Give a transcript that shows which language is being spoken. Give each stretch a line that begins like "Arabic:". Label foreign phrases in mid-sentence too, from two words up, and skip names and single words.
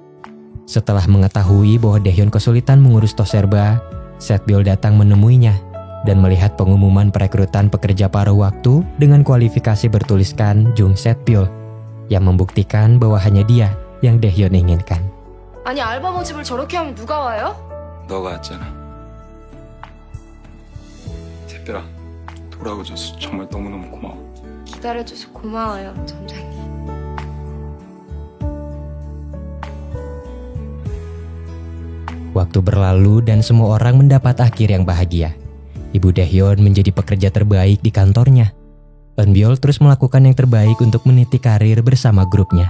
Indonesian: Setelah mengetahui bahwa Daehyun kesulitan mengurus Toserba, Setbyul datang menemuinya. dan melihat pengumuman perekrutan pekerja paruh waktu dengan kualifikasi bertuliskan Jung Setbyul yang membuktikan bahwa hanya dia yang Daehyun inginkan.
Korean: 아니 알바 모집을 저렇게 하면 누가 와요? 너가 왔잖아. 샛별아, 돌아오줘서 정말 너무너무 고마워. 기다려줘서 고마워요, 점장님.
Indonesian: Waktu berlalu dan semua orang mendapat akhir yang bahagia. Ibu Daehyun menjadi pekerja terbaik di kantornya. Eunbyul terus melakukan yang terbaik untuk meniti karir bersama grupnya.